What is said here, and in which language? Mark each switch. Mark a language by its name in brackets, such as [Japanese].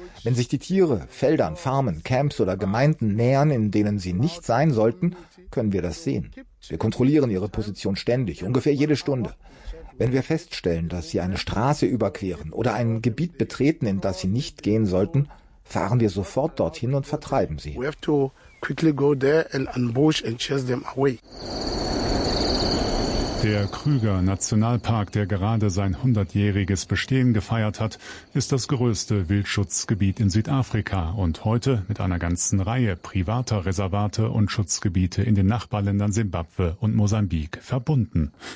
[German] Wenn sich die Tiere Feldern, Farmen, Camps oder Gemeinden nähern, in denen sie nicht sein sollten, können wir das sehen. Wir kontrollieren ihre Position ständig, ungefähr jede Stunde. Wenn wir feststellen, dass sie eine Straße überqueren oder ein Gebiet betreten, in das sie nicht gehen sollten, fahren wir sofort dorthin und vertreiben sie. [English] We have to quickly go there and ambush and chase them away. [German] Der Krüger Nationalpark, der gerade sein 100-jähriges Bestehen gefeiert hat, ist das größte Wildschutzgebiet in Südafrika und heute mit einer ganzen Reihe privater Reservate und Schutzgebiete in den Nachbarländern Simbabwe und Mosambik verbunden.